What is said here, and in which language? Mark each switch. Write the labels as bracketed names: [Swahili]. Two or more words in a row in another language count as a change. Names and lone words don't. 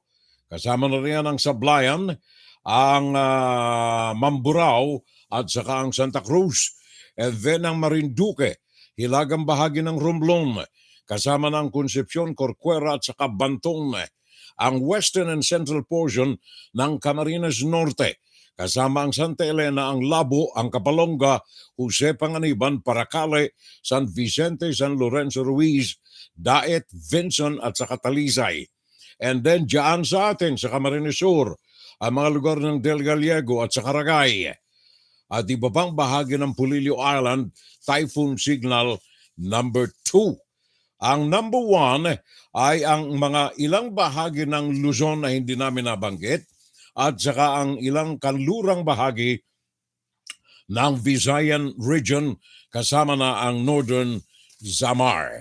[Filipino] Kasama na rin ang Sablayan, ang Mamburao at saka ang Santa Cruz. [English] And then [Filipino] ang Marinduque, hilagang bahagi ng Romblon, kasama ng Concepcion, Corcuera at saka Bantong. Ang [English] western and central portion [Filipino] ng Camarines Norte, kasama ang Santa Elena, ang Labo, ang Kapalonga, Jose Panganiban, Paracale, San Vicente, San Lorenzo Ruiz, Daet, Vincent at saka Talisay. [English] And then [Filipino] dyan sa atin, sa Camarines Sur, ang mga lugar ng Del Gallego at sa Caragay. At iba pang bahagi ng Pulilio Island, Typhoon Signal number 2. Ang number 1 ay ang mga ilang bahagi ng Luzon na hindi namin nabanggit at saka ang ilang kanlurang bahagi ng Visayan region kasama na ang Northern Samar.